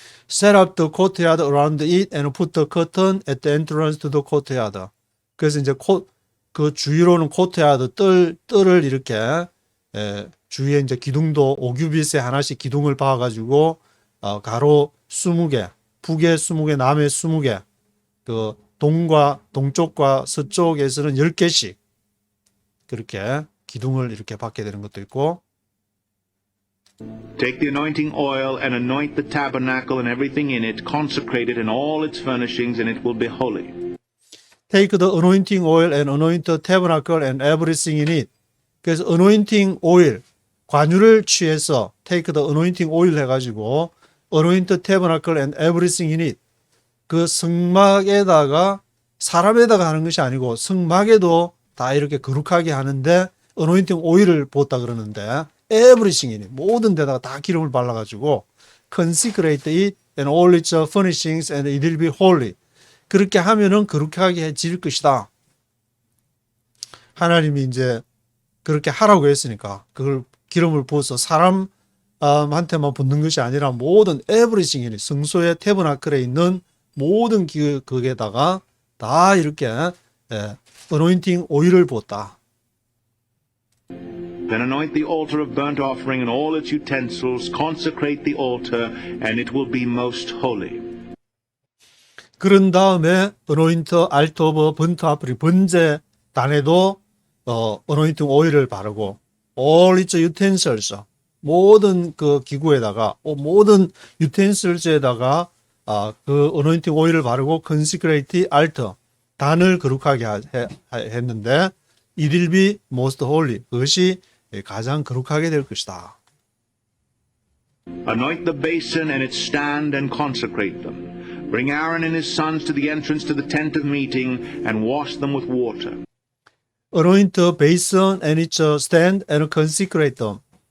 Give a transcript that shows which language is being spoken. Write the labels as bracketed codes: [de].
[en] Set up the courtyard around it and put the curtain at the entrance to the courtyard. [ko] 그래서 이제 그 주위로는 코트야드 뜰을 이렇게 주위에 이제 기둥도 5규빗에 하나씩 기둥을 박아가지고 가로 20개, 북에 20개, 남에 20개, 그 동쪽과 서쪽에서는 10개씩 그렇게 기둥을 이렇게 박게 되는 것도 있고. [en] Take the anointing oil and anoint the tabernacle and everything in it, consecrate it and all its furnishings, and it will be holy. Take the anointing oil and anoint the tabernacle and everything in it. [ko] 그래서 anointing oil, 관유를 취해서 [en] take the anointing oil [ko] 해가지고 [en] anoint the tabernacle and everything in it. [ko] 그 성막에다가 사람에다가 하는 것이 아니고 성막에도 다 이렇게 거룩하게 하는데 anointing oil을 부었다 그러는데 [en] everything in it. [ko] 모든 데다가 다 기름을 발라가지고 [en] consecrate it and all its furnishings and it will be holy. [ko] 그렇게 하면은 거룩하게 해질 것이다. 하나님이 이제 그렇게 하라고 했으니까 그걸 기름을 부어서 사람한테만 붓는 것이 아니라 모든 everything이 성소의 태버나클에 있는 모든 그게다가 다 이렇게 anointing 오일을 부었다. [en] Then anoint the altar of burnt offering and all its utensils, consecrate the altar, and it will be most holy. [ko] 그런 다음에 [en] anoint altar of burnt offering [ko] 번제단에도 anointing 오일을 바르고 [en] all its utensils [ko] 모든 그 기구에다가 모든 utensels에다가 그 anointing 오일을 바르고 [en] consecrate altar [ko] 단을 거룩하게 했는데 [en] it will be most holy. [ko] 그것이 가장 거룩하게 될 것이다. [en] Anoint the basin and its stand and consecrate them. Bring Aaron and his sons to the entrance to the tent of meeting and wash them with water. Anoint the basin and its stand and consecrate them.